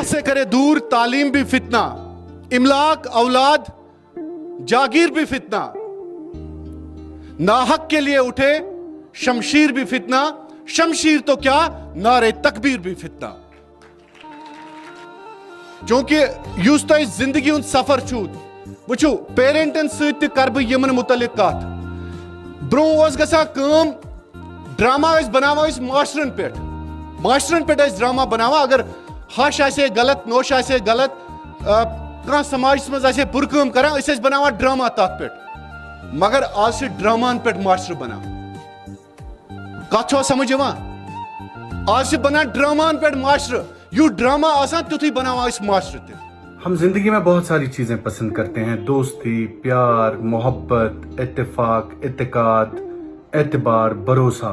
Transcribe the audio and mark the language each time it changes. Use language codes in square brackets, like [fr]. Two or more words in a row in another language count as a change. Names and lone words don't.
[ur] اللہ سے کرے دور تعلیم بھی فتنہ، املاک اولاد جاگیر بھی فتنہ، ناحق کے لیے اٹھے شمشیر بھی فتنہ، شمشیر تو کیا نعرے تکبیر بھی فتنہ۔ [ks] چونکہ یُس تۄہہِ زندگی ہُنٛد سفر چھُو، وٕچھِو پیرنٹن سۭتۍ تہِ کر بہٕ یِمن متعلق کتھ۔ برونٛہہ اوس گژھان کٲم، ڈراما ٲسۍ بناوان أسۍ ماشٹرن پٮ۪ٹھ ٲسۍ ڈراما بناوان، اگر ہش آسہِ ہے غلط، نوش آسہِ ہے غلط، کانٛہہ سماجس منٛز آسہِ ہے بُرٕ کٲم کران، أسۍ ٲسۍ بناوان ڈراما تتھ پٮ۪ٹھ۔ مگر آز چھِ ڈراماہن پٮ۪ٹھ ماشٹر بنان۔ کتھ چھوا سمجھ یِوان؟ آج چھِ بنان ڈراماہن پٮ۪ٹھ ماشٹر، یُتھ ڈراما آسان تیُتھُے بناوان أسۍ ماشٹر تہِ۔ [ur] ہم زندگی میں بہت ساری چیزیں پسند کرتے ہیں، دوستی، پیار، محبت، اتفاق، اعتقاد، اعتبار، بھروسہ.